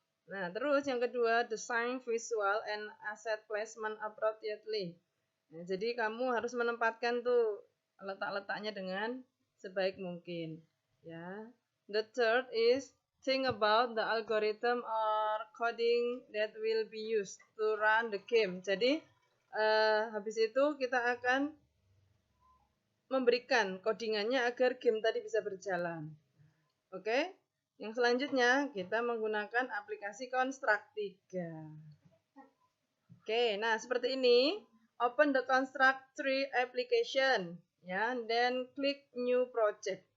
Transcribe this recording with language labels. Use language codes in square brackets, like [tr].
[id] Nah, terus yang kedua, [en] design visual and asset placement appropriately. [id] Nah, jadi kamu harus menempatkan tuh letak-letaknya dengan sebaik mungkin ya. [en] The third is think about the algorithm or coding that will be used to run the game. [id] Jadi habis itu kita akan memberikan codingannya agar game tadi bisa berjalan. Oke? Yang selanjutnya kita menggunakan aplikasi Construct 3. Oke, nah seperti ini. [en] Open the Construct 3 application ya, then klik new project.